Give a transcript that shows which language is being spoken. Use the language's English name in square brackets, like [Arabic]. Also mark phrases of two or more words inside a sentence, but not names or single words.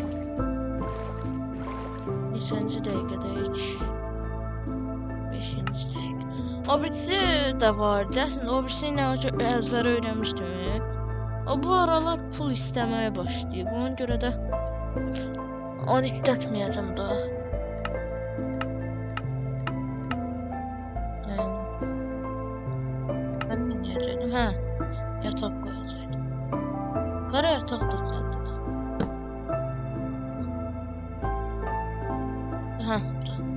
[Azerbaijani] Neçənci dəqiqədəyik? 5-ci dəqiqə. O birisi də vardı. Əslində o birisi ilə əzbər öyrənmişdim. O bu aralar pul istəməyə başlayıb. Ona görə də onu istətməyəcəm daha. [Turkish] Ben ne diyecektim? Ha, yatak koyacaktım. Kara yatak da zaten. Ha, burada.